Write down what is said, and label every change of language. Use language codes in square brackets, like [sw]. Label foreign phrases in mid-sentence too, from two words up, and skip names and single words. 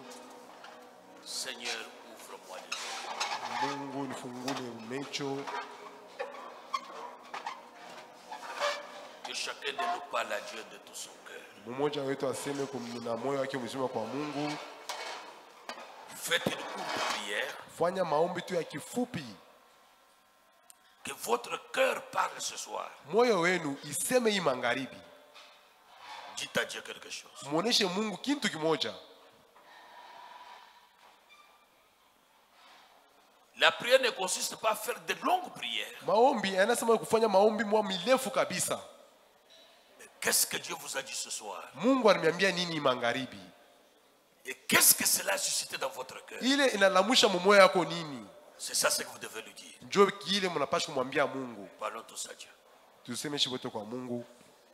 [fr] Seigneur, ouvre-moi les yeux. [sw] Mungu nifungule macho. [fr] Que chacun de nous parle à Dieu de tout son cœur. [sw] Mmoja wetu aseme na moyo wake mzima kwa Mungu. [fr] Faites une courte prière. [sw] Fanya maombi tu ya kifupi. [fr] Que votre cœur parle ce soir. [sw] Moyo wenu iseme hii magharibi. [fr] Dites à Dieu quelque chose. [sw] Muoneshe Mungu kitu kimoja. [fr] La prière ne consiste pas à faire de longues prières. [sw] Maombi anasema kufanya maombi mwa mirefu kabisa. [fr] Qu'est-ce que Dieu vous a dit ce soir? [sw] Mungu ananiambia nini magharibi? [fr] Et qu'est-ce que cela a suscité dans votre cœur? [sw] Ile inalamusha moyo wako nini? [fr] C'est ça ce que vous devez lui dire. [sw] Njoo kile mnapaswa kumwambia Mungu. [fr] Parlons tous à Dieu. [sw] Tuseme shibote kwa Mungu.